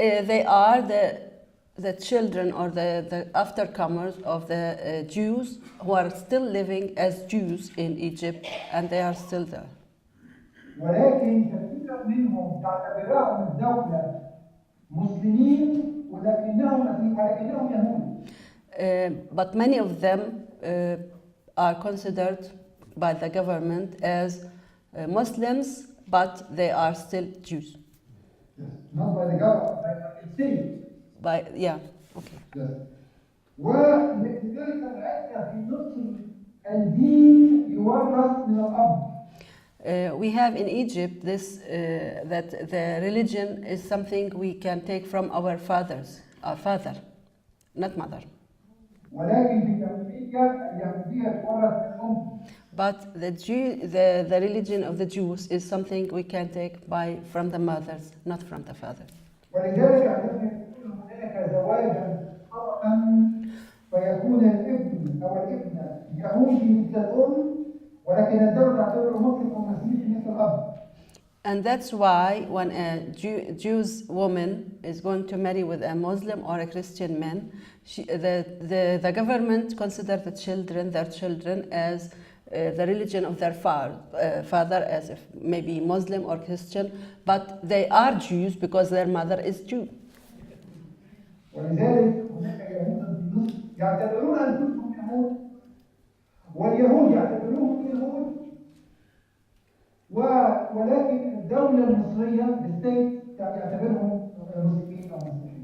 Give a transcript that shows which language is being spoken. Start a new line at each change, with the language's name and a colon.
English: They are the children or the aftercomers of the Jews who are still living as Jews in Egypt, and they are still there.
Arabic: ولكن كثير منهم تعتبرهم الدولة مسلمين ولكنهم يهود.
English: But many of them are considered by the government as Muslims, but they are still Jews. Yes. Not by the government, by the state. Okay. Yes.
Arabic: ولذلك رأينا في مصر الدين يورث من الأب.
English: We have in Egypt this that the religion is something we can take from our father, not mother.
Arabic: ولكن في اليهودية تورث من الأم.
English: But the religion of the Jews is something we can take from the mothers, not from the father.
Arabic: ولذلك عندما يكون هناك زواجا خطأ فيكون الابن أو الابنة يهودي مثل الأم ولكن الدولة تعتبره مسلم أو مسيحي مثل الأب.
English: And that's why when a Jewish woman is going to marry with a Muslim or a Christian man, the government considers their children as the religion of their father, as if maybe Muslim or Christian, but they are Jews because their mother is Jew.
Arabic: ولذلك هناك يهود في مصر يعتبرون أنفسهم يهود واليهود يعتبرونهم يهود ولكن الدولة المصرية الستيت يعتبرهم مسلمين أو مسيحيين.